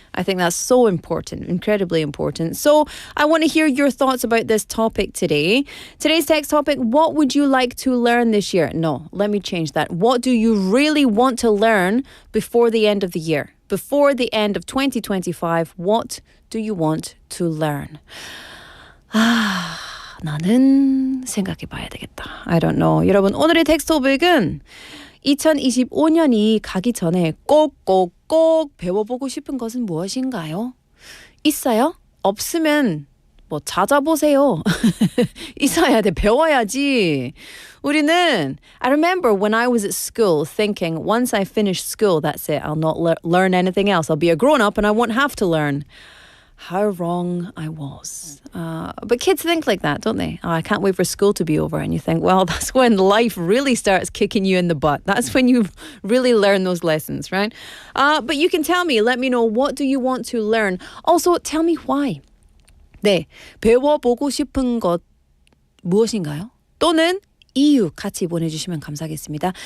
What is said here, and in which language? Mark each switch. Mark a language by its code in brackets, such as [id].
[en] I think that's so important, incredibly important. So I want to hear your thoughts about this topic today. Today's text topic, what would you like to learn this year? No, let me change that. What do you really want to learn before the end of the year? Before the end of 2025, what do you want to learn? [ko] 나는 생각해 봐야 되겠다. [en] I don't know. [ko] 여러분, 오늘의 텍스트 토픽은 2025년이 가기 전에 꼭 배워보고 싶은 것은 무엇인가요? 있어요? 없으면 뭐 찾아보세요. 있어야 돼. 배워야지. 우리는 [en] I remember when I was at school thinking once I finish school, that's it. I'll not learn anything else. I'll be a grown-up and I won't have to learn. How wrong I was. But kids think like that, don't they? Oh, I can't wait for school to be over. And you think, well, that's when life really starts kicking you in the butt. That's when you really learn those lessons, right? But you can tell me, let me know, what do you want to learn? Also, tell me why. [ko] 네, 배워보고 싶은 것 무엇인가요? 또는 이유 같이 보내주시면 감사하겠습니다.